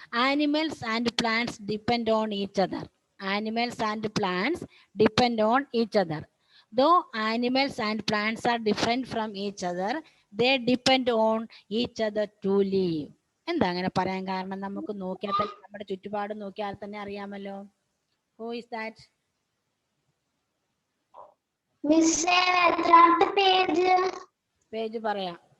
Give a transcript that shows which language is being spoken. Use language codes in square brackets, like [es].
[en] Animals and plants depend on each other. Animals and plants depend on each other. Though animals and plants are different from each other, they depend on each other to live. [ml] എന്താ അങ്ങനെ പറയാൻ കാരണം? നമുക്ക് നോക്കിയാൽ തന്നെ, നമ്മുടെ ചുറ്റുപാട് നോക്കിയാൽ തന്നെ അറിയാമല്ലോ. [en] Who is that? [ml] മിസ്സേ, എത്രാമത്തെ പേജ്? പേജ് പറയാം.